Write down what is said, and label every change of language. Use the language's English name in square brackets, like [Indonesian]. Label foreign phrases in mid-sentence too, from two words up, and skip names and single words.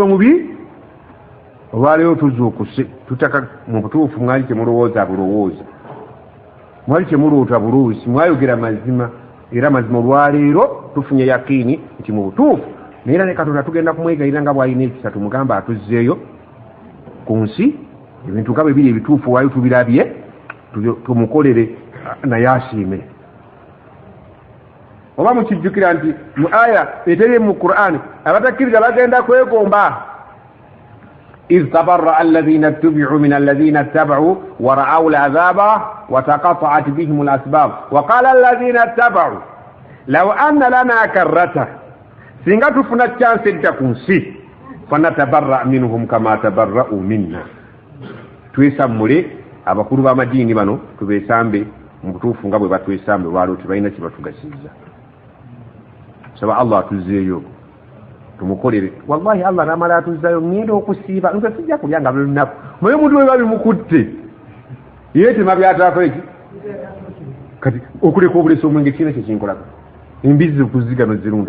[Ganda] omubi olwaleero tuzuukuse tutaka mu butuufu mwali temulowooza bulowooza, mwali temuloota buloozi, mwayogera mazima, era mazima olwaleero tufunye yakiini nti mu butuufu naye ne Katonda tugenda kumwegayirira nga bw'alina ekisa tumugamba atuzzeeyo ku nsi ebintu nga bwe biri ebituufu waayo tubirabye tumukolere naye asiime. Oba mukijjukira nti mu aya eteri mu Qur'ani abatakkiriza bagenda kwegomba [Arabic] إذ تبرأ الذين اتبعوا من الذين اتبعوا ورأوا العذاب وتقطعت بهم الأسباب وقال الذين اتبعوا لو أن لنا كرة [Ganda] singa tufuna chance edda ku nsi [Arabic] فنتبرأ منهم كما تبرءوا منا, [Ganda] twesammule abakulu b'amadiini bano tubeesambe mu butuufu nga bwe batwesambe lwaliwo tebalina kye batugasiza. Saba Allah atuzzeeyo tumukolere. Wallahi Allah namala atuzzayo ngenda okusiiba nze sijja kulya nga buli lunaku naye omuntu we babimukutte ye temabyataako eki kati okuleka obulesa omwenge kiina kyekinkolako embizi okuzigano zirunda.